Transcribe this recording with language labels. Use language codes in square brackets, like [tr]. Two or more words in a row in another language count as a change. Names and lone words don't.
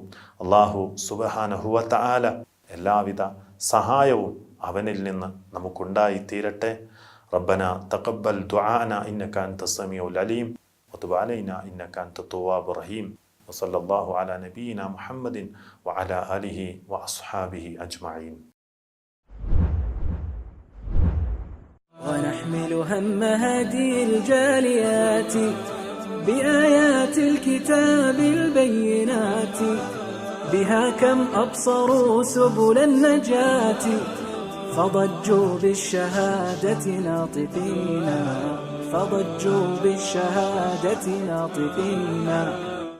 [ar] الله سبحانه وتعالى [ml] എല്ലാവിധ സഹായവും അവനിൽ നിന്ന് നമുക്കുണ്ടായിത്തീരട്ടെ. [ar] ربنا تقبل دعاءنا إنك أنت السميع العليم وتب علينا إنك أنت التواب الرحيم وصلى الله على نبينا محمد وعلى آله وأصحابه أجمعين. ونحمل هم هذه الجاليات بآيات الكتاب البينات بها كم أبصروا سبل النجاة فضجوا بالشهادة ناطقين